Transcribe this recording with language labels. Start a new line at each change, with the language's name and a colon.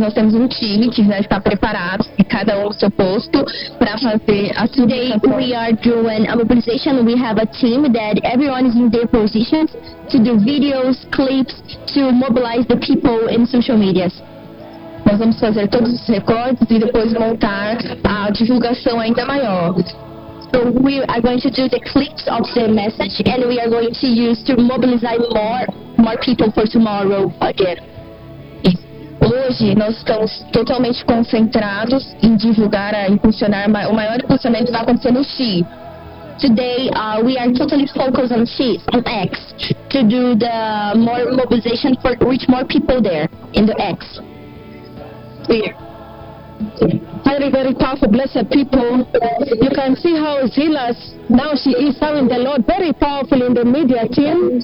Portuguese: Nós temos time que já está preparado, cada seu posto, para fazer a
English: Today we are doing a mobilization. We have a team that everyone is in their positions to do videos, clips, to mobilize the people in social medias.
Portuguese: Nós vamos fazer todos os recortes e depois montar a divulgação ainda maior.
English: So we are going to do the clips of the message, and we are going to use to mobilize more people for tomorrow again.
Portuguese: Hoje nós estamos totalmente concentrados em divulgar e impulsionar o maior impulsionamento que vai acontecer no X.
English: Today we are totally focused on X, on X, to do the more mobilization for reach more people there in the X. Clear. Very, very powerful, blessed people. You can see how zealous now she is serving the Lord, very powerful in the media team.